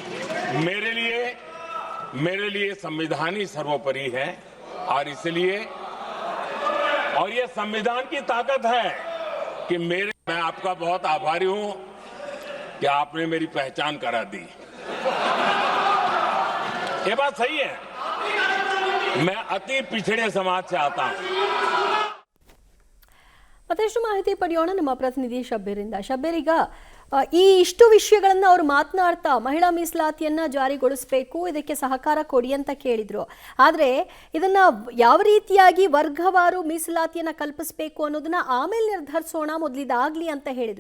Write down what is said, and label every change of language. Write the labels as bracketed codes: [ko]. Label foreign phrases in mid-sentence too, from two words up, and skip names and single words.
[hi] मेरे लिए संविधान ही सर्वोपरि है और इसलिए और ये संविधान की ताकत है कि मैं आपका बहुत आभारी हूं कि आपने मेरी पहचान करा दी. ये बात सही है, मैं अति पिछड़े समाज से आता हूं. [kn] ಮತ್ತಷ್ಟು ಮಾಹಿತಿ ಪಡೆಯೋಣ ನಮ್ಮ ಪ್ರತಿನಿಧಿ ಶಬ್ಬೀರಿಂದ. ಶಬ್ಬೀರ್, ಈಗ ಈ ಇಷ್ಟು ವಿಷಯಗಳನ್ನ ಅವರು ಮಾತನಾಡ್ತಾ ಮಹಿಳಾ ಮೀಸಲಾತಿಯನ್ನ ಜಾರಿಗೊಳಿಸಬೇಕು, ಇದಕ್ಕೆ ಸಹಕಾರ ಕೊಡಿ ಅಂತ ಕೇಳಿದ್ರು. ಆದ್ರೆ ಇದನ್ನ ಯಾವ ರೀತಿಯಾಗಿ ವರ್ಗವಾರು ಮೀಸಲಾತಿಯನ್ನ ಕಲ್ಪಿಸಬೇಕು ಅನ್ನೋದನ್ನ ಆಮೇಲೆ ನಿರ್ಧರಿಸೋಣ, ಮೊದಲಿದಾಗ್ಲಿ ಅಂತ ಹೇಳಿದ್ರು.